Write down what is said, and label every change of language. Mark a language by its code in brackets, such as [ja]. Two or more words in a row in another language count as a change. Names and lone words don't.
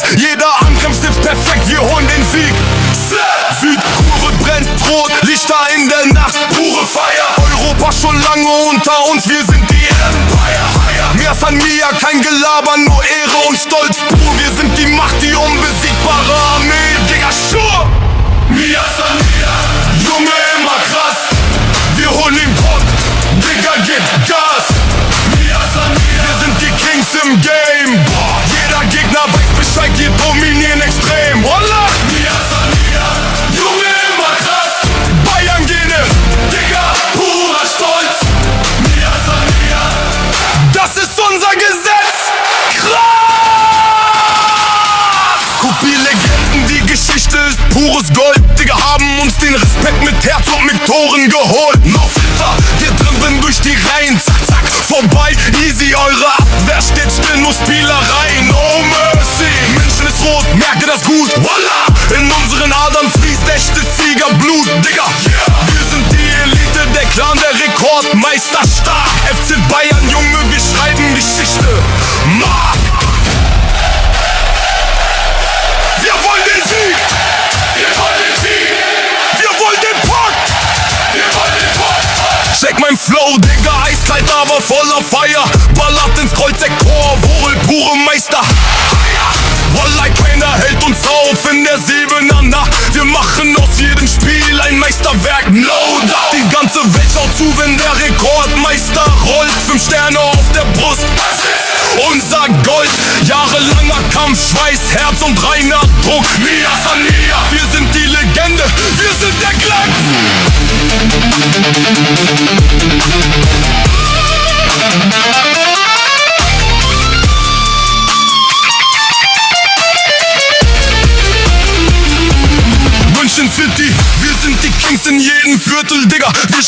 [de] Jeder Angriff ist perfekt, wir holen den Sieg. Südkurve brennt rot, Lichter in der Nacht, pure Feier. Europa schon lange unter uns, wir sind die Empire. [bar] Mir san Mia, [de] kein Gelaber, nur Ehre und Stolz pur. Wir sind die Macht, die unbesiegbare Armee, Digga, sure. [bar] Mia san Mia, [de] Junge, immer krass. Wir holen den Pott, Digga, gib Gas. [bar] Mia san Mia, [de] Wir sind die Kings im Game. Boah, jeder Gegner weiß Bescheid, wir dominieren extrem. Wallah! [bar] Mia san Mia, [de] Junge, immer krass. Bayern Gene, Digga, purer Stolz. [bar] Mia san Mia, [de] das ist unser Gesetz. Krass! Kopie-Legenden, die Geschichte ist pures Gold. Digga, haben uns den Respekt mit Herz und mit Toren geholt. Noch fitter, wir dribbeln durch die Reihen. Zack, zack, vorbei, easy, eure Abwehr steht still, nur Spielereien. [en] No mercy, [de] München ist rot, merkt ihr das gut? Voila! In unseren Adern fließt echtes Siegerblut, Digga. Wir sind die Elite, der Clan, der Rekordmeister stark. FC Bayern, Junge, wir schreiben Geschichte. Ma! Wir wollen den Sieg! wir wollen den Sieg. Wir wollen den Puck! Wir wollen den Pott. Check mein Flow, Digga, eiskalt, aber voller Feier. Ballert ins Kreuzeck-Tor, wohl pure Meister. Wallah, keiner hält uns auf in der Siebener Nacht. Wir machen aus jedem Spiel ein Meisterwerk, [en] no doubt. [de] Die ganze Welt schaut zu, wenn der Rekordmeister rollt. 5 Sterne auf der Brust, unser Gold. Jahrelanger Kampf, Schweiß, Herz und reiner Druck. [bar] Mia san Mia, [de] Wir sind die Legende, wir sind der Glanz. München City, wir sind die Kings in jedem Viertel, Digga.